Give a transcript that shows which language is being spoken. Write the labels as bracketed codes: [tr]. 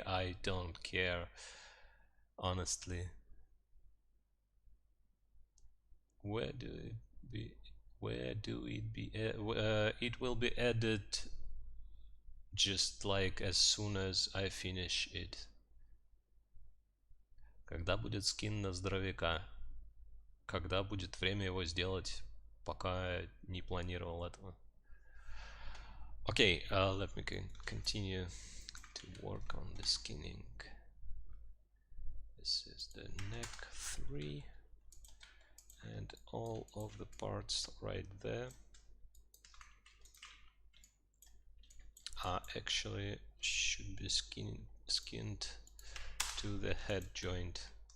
[en] I don't care, honestly. Where do it be? Where do it be? It will be added just like as soon as I finish it. [ru] Когда будет скин на здоровяка? Когда будет время его сделать? Пока не планировал этого. [en] Okay, let me continue to work on the skinning. This is the neck 3 and all of the parts right there are actually should be skinned to the head joint.